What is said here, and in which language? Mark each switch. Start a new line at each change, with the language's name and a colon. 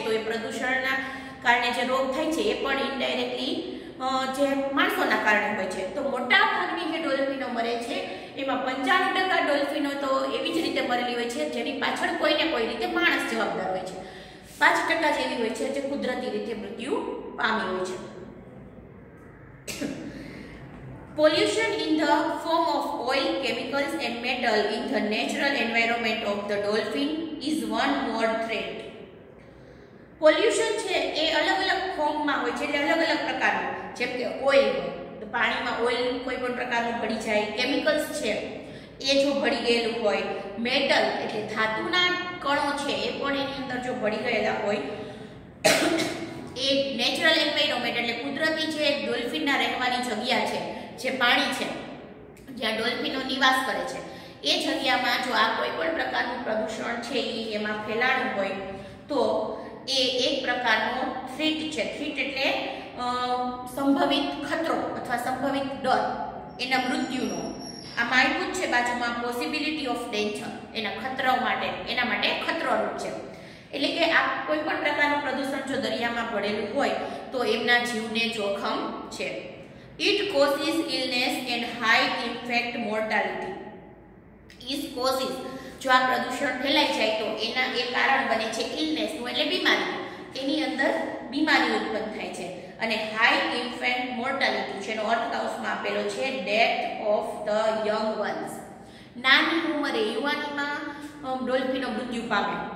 Gujarati: તો એ પ્રદૂષણના કારણે જે રોગ થાય છે એ પણ ઇનડાયરેક્ટલી જે માણસોના કારણે હોય છે. તો મોટા ભાગની જે ડોલ્ફિનો મરે છે એમાં 95% ડોલ્ફિનો તો એવી જ રીતે મરેલી હોય છે જેની પાછળ કોઈને કોઈ રીતે માણસ જવાબદાર હોય છે. 5% જ એવી હોય છે જે કુદરતી રીતે મૃત્યુ પામી હોય છે.
English: Pollution in the form of oil, chemicals and metal in the natural environment of the dolphin is one more threat.
Gujarati: Pollution છે એ અલગ અલગ ફોર્મમાં હોય છે, એટલે અલગ અલગ પ્રકારનું. જેમ કે ઓઇલ હોય તો પાણીમાં ઓઇલ કોઈ પણ પ્રકારનું ભળી જાય. કેમિકલ્સ છે એ જો ભળી ગયેલું હોય. મેટલ એટલે ધાતુના કણો છે એ પણ એની અંદર જો ભળી ગયેલા હોય. એ નેચરલ એન્વાયરમેન્ટ એટલે કુદરતી જે ડોલ્ફિનના રહેવાની જગ્યા છે, જે પાણી છે જ્યાં ડોલ્ફિનો નિવાસ કરે છે, એ જગ્યામાં જો આ કોઈ પણ પ્રકારનું પ્રદૂષણ છે એ એમાં ફેલાણું હોય તો એ એક પ્રકારનો થ્રીટ છે. થ્રીટ એટલે સંભવિત ખતરો અથવા સંભવિત ડર, એના મૃત્યુનો. આમાં આપ્યું જ છે બાજુમાં
English: possibility of danger,
Gujarati: એના ખતરાઓ માટે, એના માટે ખતરોરૂપ છે. એટલે કે આ કોઈ પણ પ્રકારનું પ્રદૂષણ જો દરિયામાં પડેલું હોય તો એમના જીવને જોખમ છે.
English: It causes illness and high infant mortality. It causes
Gujarati: જો આ પ્રદૂષણ ફેલાઈ જાય તો એના એ કારણ બને છે ઇલનેસનું, એટલે બીમારી. એની અંદર બીમારી ઉત્પન્ન થાય છે. અને હાઈ ઇન્ફેન્ટ મોર્ટાલિટી છે એનો અર્થ કાઉસમાં આપેલો છે
English: Death of the young ones.
Gujarati: નાની ઉંમરે, યુવાનીમાં ડોલ્ફિનો મૃત્યુ પામે.